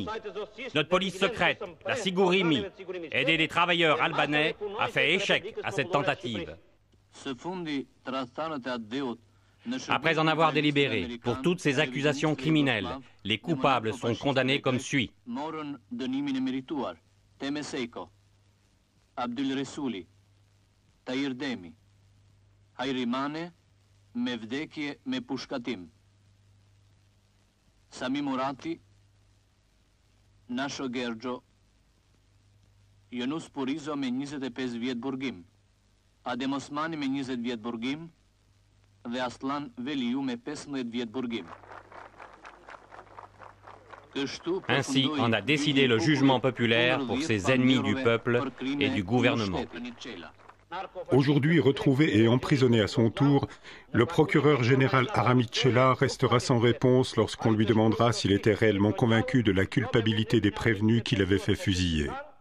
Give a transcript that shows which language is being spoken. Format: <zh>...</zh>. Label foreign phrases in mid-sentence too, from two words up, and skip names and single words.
<fr>Notre police secrète, la Sigurimi, aidée des travailleurs albanais, a fait échec à cette tentative. Après en avoir délibéré, pour toutes ces accusations criminelles, les coupables sont condamnés comme suit.</fr> <sq>Abdul Resuli, Tahir Demi, Hayrimane, Mevdekje me pushkatim, Sami Murati, Nasho Gergjo, Yunus Purizo me 25 vjet burgim, Adem Osmani me 20 vjet burgim, dhe Aslan Veliu me 15 vjet burgim.</sq> <fr>Ainsi en a décidé le jugement populaire pour ces ennemis du peuple et du gouvernement. Aujourd'hui retrouvé et emprisonné à son tour, le procureur général Aramit Cella restera sans réponse lorsqu'on lui demandera s'il était réellement convaincu de la culpabilité des prévenus qui l'avaient fait fusiller.</fr>